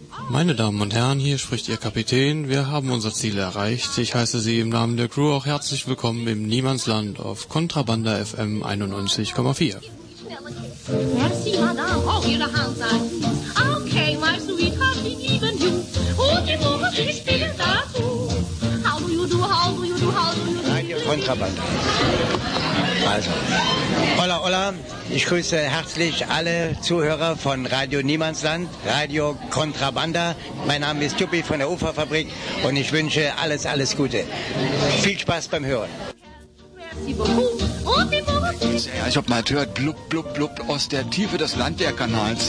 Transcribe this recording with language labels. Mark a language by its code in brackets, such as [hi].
[de] Meine Damen und Herren, hier spricht Ihr Kapitän. Wir haben unser Ziel erreicht. Ich heiße Sie im Namen der Crew auch herzlich willkommen im Niemandsland auf Kontrabanda FM 91,4. [fr] Merci, Madame. [en] Oh, okay, my sweet heart, [de] ich liebe [en] you. [de] Und die Woche, ich spiele dazu. [en] How do you do, how do you do, how do you do? [es] Kontrabanda. Also, hola, hola. [de] Ich grüße herzlich alle Zuhörer von Radio Niemandsland, Radio Kontrabanda. Mein Name ist Tupi von der Uferfabrik und ich wünsche alles, alles Gute. Viel Spaß beim Hören. Ja, ich hab mal gehört, blub, blub, blub, aus der Tiefe des Landwehrkanals.